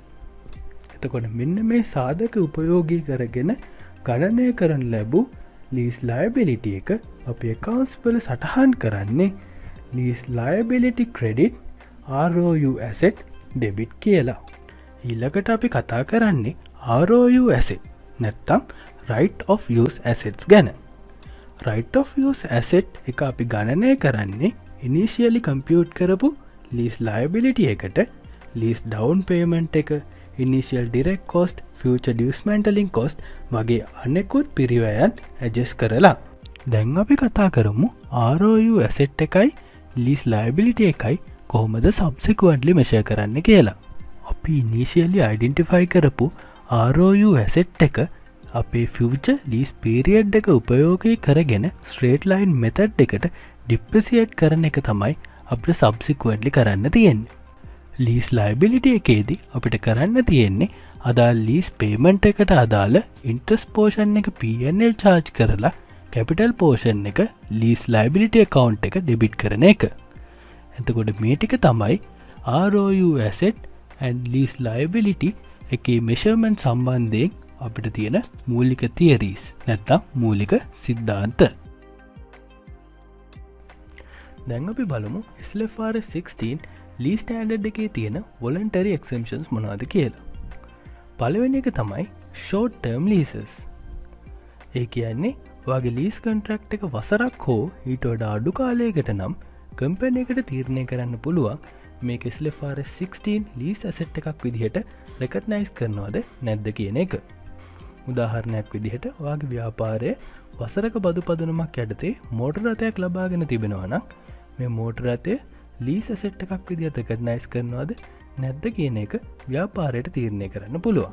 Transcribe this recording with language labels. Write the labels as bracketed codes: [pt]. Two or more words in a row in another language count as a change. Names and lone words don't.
[si] එතකොට මෙන්න මේ සාධක උපයෝගී කරගෙන ගණනය කරන ලැබූ [en] lease liability [si] එක අපේ accounts වල සටහන් කරන්නේ [en] lease liability credit ROU asset debit [si] කියලා. ඊළඟට අපි කතා කරන්නේ [en] ROU asset [si] නැත්තම් [en] right of use assets [si] ගැන. [en] right of use asset [si] එක අපි ගණනය කරන්නේ [en] initially compute [si] කරපු [en] lease liability [si] එකට [en] lease down payment [si] එක, [en] initial direct cost, future dismantling cost [si] වගේ අනෙකුත් පිරිවැයන් adjust කරලා. දැන් අපි කතා කරමු [en] ROU asset [si] එකයි [en] lease liability [si] එකයි කොහොමද [en] subsequently measure [si] කරන්න කියලා. අපි initially identify කරපු [en] ROU asset [si] එක අපේ [en] future lease period [si] එක උපයෝගී කරගෙන [en] straight line method [si] එකට depreciate කරන එක තමයි අපිට subsequently කරන්න තියෙන්නේ. [en] lease liability [si] එකේදී අපිට කරන්න තියෙන්නේ අදාළ [en] lease payment [si] එකට අදාළ [en] interest portion [si] එක [en] P&L charge [si] කරලා [en] capital portion [si] එක [en] lease liability account [si] එක debit කරන එක. එතකොට මේ ටික තමයි [en] ROU asset and lease liability [si] එකේ measurement සම්බන්ධයෙන් අපිට තියෙන මූලික theories නැත්නම් මූලික සිද්ධාන්ත. දැන් අපි බලමු [en] SLFRS 16 lease standard [si] එකේ තියෙන [en] voluntary exemptions [si] මොනවද කියලා. පළවෙනි එක තමයි [en] short term leases. [si] ඒ කියන්නේ ඔයාගේ [en] lease contract [si] එක වසරක් හෝ ඊට වඩා අඩු කාලයකට නම් කම්පැනි එකට තීරණය කරන්න පුළුවන් මේක [en] SLFRS 16 lease asset [si] එකක් විදිහට recognize කරනවද නැද්ද කියන එක. උදාහරණයක් විදිහට ඔයාගේ ව්‍යාපාරයේ වසරක බදු පදනමක් යටතේ මෝටර රථයක් ලබාගෙන තිබෙනවා නම් මේ මෝටර රථය [en] lease asset [si] එකක් විදිහට recognize කරනවද නැද්ද කියන එක ව්‍යාපාරයට තීරණය කරන්න පුළුවන්.